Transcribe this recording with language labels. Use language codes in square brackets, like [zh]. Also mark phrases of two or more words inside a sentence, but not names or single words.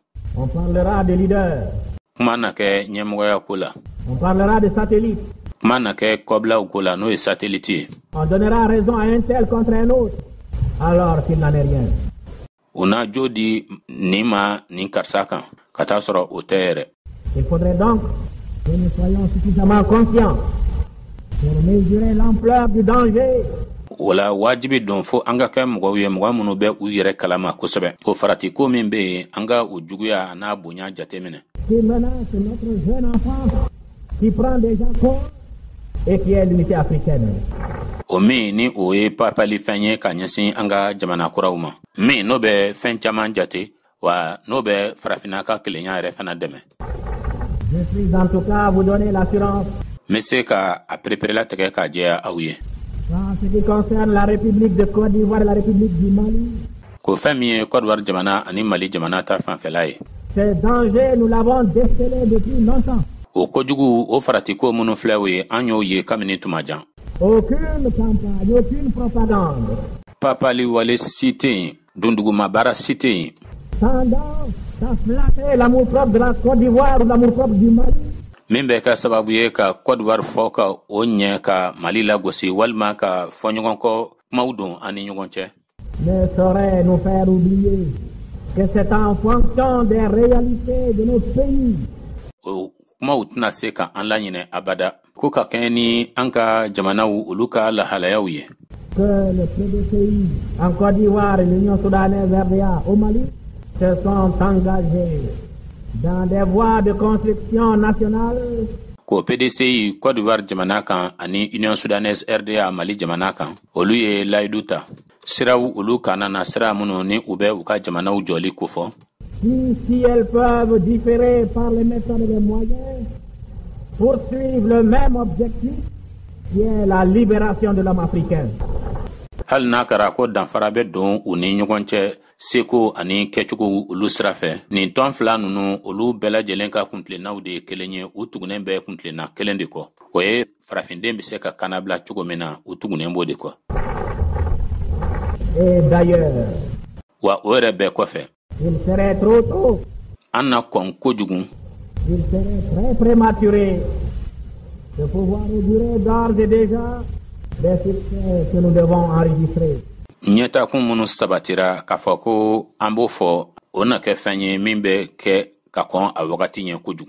[fr] On parlera des leaders. [bm] Kuma na kɛ ɲɛmɔgɔya ko la. [fr] On parlera des satellites. [bm] Kuma na kɛ kɔbilaw ko la n'o ye satellite ye. [fr] On donnera raison à un tel contre un autre alors qu'il n'en est rien. [bm] U na jo di nin ma nin karisa kan ka taa sɔrɔ o tɛ yɛrɛ. [fr] Il faudrait donc que nous soyons suffisamment conscients pour mesurer l'ampleur du danger. [bm] Wala wajibi don fo an ka kɛ mɔgɔw ye mɔgɔ minnu bɛ u yɛrɛ kalama kosɛbɛ ko farati ko min bɛ yen an ka o juguya n'a bonya jateminɛ. [fr] Qui menace notre jeune enfant qui prend déjà corps et qui est l'unité africaine. [bm] O min ni o ye papali fɛn ye ka ɲɛsin an ka jamana kuraw ma min n'o bɛ fɛn caman jate wa n'o bɛ farafinna ka kelenya yɛrɛ fana dɛmɛ. [fr] Je suis en tout cas vous donner l'assurance. [bm] N bɛ se ka a pereperela tigɛ k'a jɛya aw ye. [fr] En ce qui concerne la République de Côte d'Ivoire et la République du Mali, [bm] ko fɛn min ye Côte d'Ivoire jamana ani Mali jamana ta fanfɛla ye. [fr] ces dangers nous l'avons décelé depuis longtemps. [bm] O kojugu o farati ko minnu filɛ o ye an y'o ye kabini tuma jan. [fr] Aucune campagne, aucune propagande. [bm] Papali wale si tɛ yen dunduguma baara si tɛ yen. [fr] Tendance à flatter l'amour-propre de la Côte d'Ivoire ou l'amour-propre du Mali. [bm] Min bɛ ka sababu ye ka Côte d'Ivoire fɔ ka o ɲɛ ka Mali lagosi walima ka fɔɲɔgɔn kɔ kumaw don an ni ɲɔgɔn cɛ. [fr] Ne saurait nous faire oublier que c'est en fonction des réalités de nos pays. [bm] kuma u tɛna se ka an laɲinɛ abada ko ka kɛɲɛ ni an ka jamanaw olu ka lahalayaw ye. [fr] Que le PDCI en Côte d'Ivoire et l'Union soudanaise RDA au Mali se sont engagés dans des voies de construction nationale. [bm] Ko PDCI Côte d'Ivoire jamana kan ani Union soudanaise RDA Mali jamana kan olu ye layidu ta siraw olu kana na sira minnu ni u bɛ u ka jamanaw jɔli kofɔ. [fr] Si elles peuvent différer par les méthodes et les moyens, poursuivre le même objectif qui est la libération de l'homme africain. [bm] Hal n'a kɛra ko danfara bɛ don u ni ɲɔgɔn cɛ seko ani kɛcogo olu sira fɛ nin tɔn fila ninnu olu bɛɛ lajɛlen ka kuntilennaw de ye kelen ye u tugunen bɛ kuntilenna kelen de kɔ o ye farafinden bɛ se ka kanabila cogo min na u tugunen b'o de kɔ. [fr] Et d'ailleurs, [bm] wa o yɛrɛ bɛɛ kɔfɛ [fr] il serait trop tôt, [bm] an na kɔn kojugu [fr] il serait très prématuré de pouvoir augurer d'ores et déjà des succès que nous devons enregistrer. [bm] ɲɛtakun minnu sabatira k'a fɔ ko an b'o fɔ o na kɛ fɛn ye min bɛ kɛ ka kɔn a wagati ɲɛ kojugu.